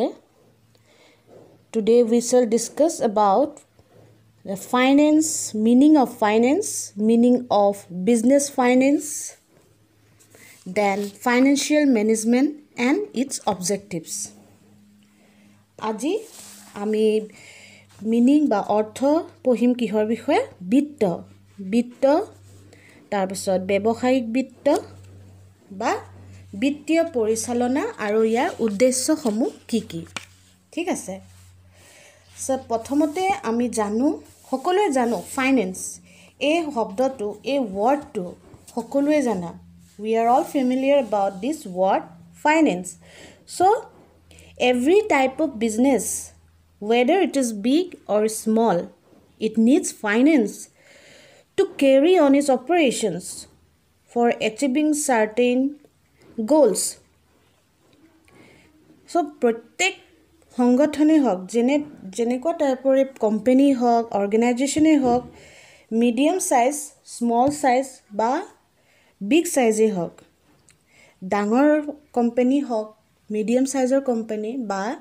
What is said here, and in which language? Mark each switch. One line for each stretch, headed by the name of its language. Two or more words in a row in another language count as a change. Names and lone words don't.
English: Today we shall discuss about the finance, meaning of business finance, then financial management and its objectives.
Assamese: আজি আমি meaning বা অৰ্থ পঢ়িম কিহৰ বিষয়ে বিত্ত তাৰ পিছত ব্যৱসায়িক বিত্ত বা বিত্তীয় পৰিচালনা আৰু যাৰ উদ্দেশ্য হ'ম কি ঠিক আছে. So প্ৰথমতে আমি জানো সকলোৱে জানো ফাইনেন্স এই শব্দটো এই ওয়ার্ডটো সকলোৱে জানা
English: we are all familiar about this word finance.
Assamese: So every type of business, whether it is big or small, it needs finance to carry on its operations for achieving certain goals. So प्रत्येक সংগঠনে হক যেনেকুৱা টাইপৰ কোম্পানী হক অৰ্গানাইজেচনে হক মিডিয়াম সাইজ স্মল সাইজ বা বিগ সাইজে হক ডাঙৰ কোম্পানী হক মিডিয়াম সাইজৰ কোম্পানী বা